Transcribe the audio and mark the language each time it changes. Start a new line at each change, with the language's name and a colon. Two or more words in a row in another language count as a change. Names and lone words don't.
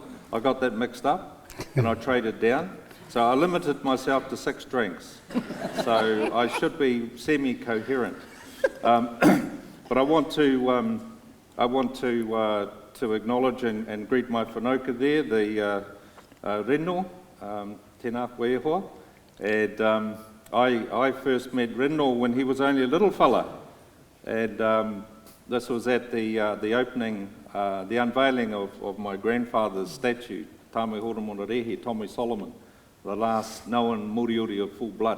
English: I got that mixed up, and I traded down. So I limited myself to 6 drinks. So I should be semi-coherent. But I want to acknowledge and greet my whanaunga there, the Reno,
Māori: tēnā koe hoa.
English: And I first met Reno when he was only a little fella. And this was at the opening, the unveiling of my grandfather's statue, Tāme Hurumanu Rehe, Maui Solomon, the last known moriori of full blood.